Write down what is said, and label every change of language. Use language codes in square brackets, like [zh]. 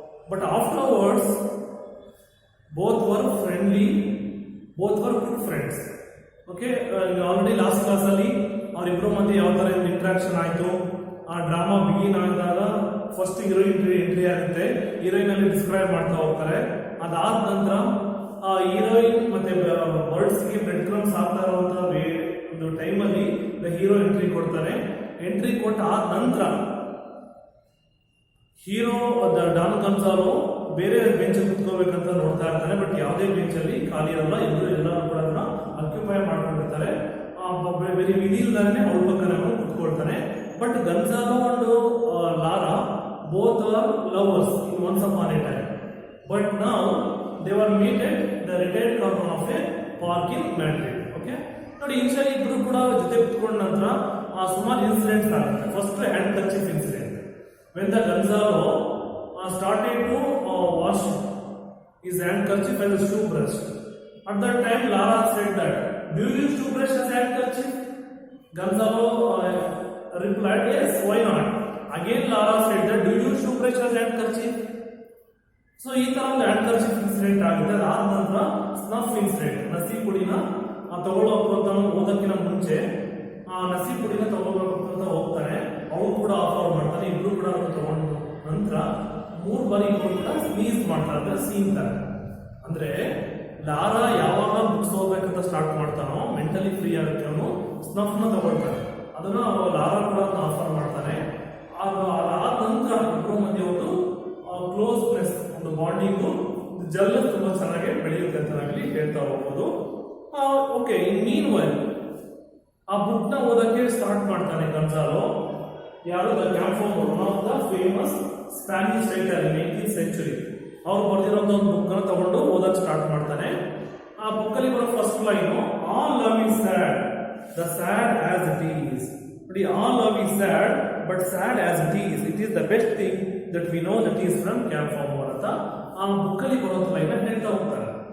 [en] But afterwards, both were friendly, both were good friends. Okay, already last class [kn] ಅಲ್ಲಿ ಅವರಿಬ್ಬರ ಮಧ್ಯೆ ಯಾವ ತರ ಇಂಟ್ರಾಕ್ಷನ್ ಆಯಿತು. ಆ ಡ್ರಾಮಾ ಬಿಗಿನ್ ಆದಾಗ ಫಸ್ಟ್ ಹೀರೋಯಿನ್ ಎಂಟ್ರಿ ಆಗುತ್ತೆ. ಹೀರೋಯಿನ್ ಅಲ್ಲಿ ಡಿಸ್ಕ್ರೈಬ್ ಮಾಡ್ತಾ ಹೋಗ್ತಾರೆ. ಅದಾದ ನಂತರ ಆ ಹೀರೋಯಿನ್ ಮತ್ತೆ ಬರ್ಡ್ಸ್ಗೆ ಬ್ರೆಡ್ ಕ್ರಮ್ಸ್ ಹಾಕ್ತಾ ಇರುವಂತ ಒಂದು ಟೈಮಲ್ಲಿ ಹೀರೋ ಎಂಟ್ರಿ ಕೊಡ್ತಾನೆ. ಎಂಟ್ರಿ ಕೊಟ್ಟ ಆದ ನಂತರ ಹೀರೋ ಡಾನ್ ಗೊಂಜಾಲೋ ಬೇರೆ ಬೆಂಚ್ ಕುತ್ಕೋಬೇಕಂತ ನೋಡ್ತಾ ಇರ್ತಾನೆ. ಬಟ್ ಯಾವುದೇ ಬೆಂಚ್ ಅಲ್ಲಿ ಖಾಲಿ ಇರಲ್ಲ, ಎಲ್ಲರೂ ಕೂಡ ಆಕ್ಯುಪೈ ಮಾಡ್ಕೊಂಡಿರ್ತಾರೆ. ಬೇರೆ ವಿಧಿ ಇಲ್ದಾನೆ ಅವ್ರ ಪಕ್ಕನೆ ಕುತ್ಕೊಳ್ತಾನೆ. [en] But Gonzalo and Lara both are lovers in once upon a time. But now they were meet at the retired corner of a park in Madrid. Okay. [kn] ನೋಡಿ ಇನ್ಶಿಯಲಿ ಇಬ್ರು ಕೂಡ ಜೊತೆ ಕುತ್ಕೊಂಡ ನಂತರ ಸುಮಾರು ಇನ್ಸಿಡೆಂಟ್ಸ್ ಆಗುತ್ತೆ. First hand kerchief incident. [en] When the Gonzalo started to wash his handkerchief as a shoe brush. At that time, Lara said that, "Do you use shoe brush as handkerchief?" Gonzalo replied, "Yes, why not?" Again, Lara said that, "Do you use shoe brush as handkerchief?" [kn] So, ಈ ತರ ಒಂದು handkerchief incident ಆಗುತ್ತೆ. ಅದಾದ ನಂತರ snuff incident. ನಸಿ ಪುಡಿನ ತಗೊಳ್ಳೋಕೆ ಅಂತ ಓದಕ್ಕಿಂತ ಮುಂಚೆ ನಸಿ ಪುಡಿನ ತಗೊಳ್ಬೇಕು ಅಂತ ಹೋಗ್ತಾನೆ. ಅವನು ಕೂಡ ಆಫರ್ ಮಾಡ್ತಾನೆ. ಇಬ್ರು ಕೂಡ ತಗೊಂಡ ನಂತರ 3 ಬಾರಿ ಇಬ್ರು ಕೂಡ ಸ್ನೀಸ್ ಮಾಡ್ತಾರೆ. ಸೀನ್ ತರ ಅಂದ್ರೆ ಲಾರಾ ಯಾವಾಗ ಬುಕ್ಸ್ ಹೋಗ್ಬೇಕಂತ ಸ್ಟಾರ್ಟ್ ಮಾಡ್ತಾನೋ, ಮೆಂಟಲಿ ಫ್ರೀ ಆಗುತ್ತೆ, ಅವನು ಸ್ನಫ್ ನ ತಗೊಳ್ತಾನೆ. ಅದನ್ನು ಲಾರಾ ಕೂಡ ಆಫರ್ ಮಾಡ್ತಾನೆ. ಅದಾದ ನಂತರ ಇಬ್ಬರ ಮಧ್ಯೆ ಒಂದು ಕ್ಲೋಸ್ನೆಸ್, ಒಂದು ಬಾಂಡಿಂಗು, ಜಲ್ ತುಂಬಾ ಚೆನ್ನಾಗಿ ಬೆಳೆಯುತ್ತೆ ಅಂತ ಹೇಳ್ತಾ ಹೋಗ್ಬೋದು. ಓಕೆ, [en] in meanwhile [kn] ಆ ಬುಕ್ ನ ಓದಕ್ಕೆ ಸ್ಟಾರ್ಟ್ ಮಾಡ್ತಾನೆ Gonzalo. ಯಾರು? [en] The camphor, one of the famous Spanish writer in 18th century. [kn] ಅವ್ರು ಬರೆದಿರೋಂಥ ಒಂದು ಬುಕ್ ನ ತಗೊಂಡು ಓದಕ್ಕೆ ಸ್ಟಾರ್ಟ್ ಮಾಡ್ತಾನೆ. ಆ ಬುಕ್ ಅಲ್ಲಿ ಬರೋ first line, [en] "All love is sad, the sad as it is." But all love is sad, but sad as it is. It is the best thing that we know that is from Camphor [kn] ಅಂತ ಆ book ಅಲ್ಲಿ ಬರೋ line ಹೇಳ್ತಾ ಹೋಗ್ತಾರೆ.